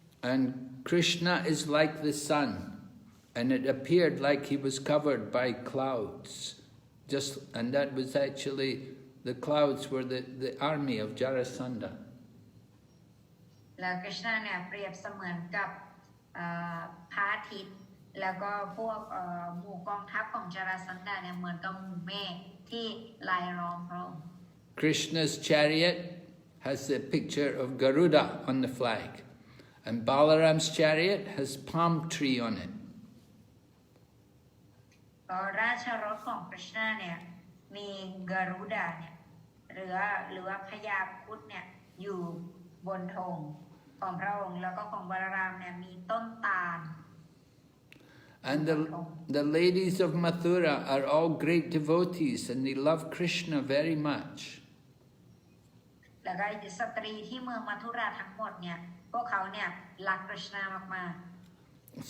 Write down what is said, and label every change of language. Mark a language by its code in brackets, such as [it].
[en] And Krishna is like the sun, and it appeared like he was covered by clouds, and that was actually, the clouds were the army of Jarasandha. [th] แล้วกฤษณะเนี่ยเปรียบเสมือนกับพระอาทิตย์แล้วก็พวกหมู่กองทัพของจาราสันดาเนี่ยเหมือนกับหมู่เมฆที่ลายล้อมพระองค์ [en] Krishna's chariot has the picture of Garuda on the flag, and Balaram's chariot has palm tree on it. [th] ราชรถของกฤษณะเนี่ยมีกรุดาเนี่ยหรือว่าพญาครุฑเนี่ยอยู่บนธงของพระองค์แล้วก็ของบาลารามเนี่ยมีต้นตาล [en] And the ladies of Mathura are all great devotees and they love Krishna very much. [th] แล้วก็สตรีที่เมืองมัทุราทั้งหมดเนี่ยพวกเขาเนี่ยรักกฤษณะมากๆ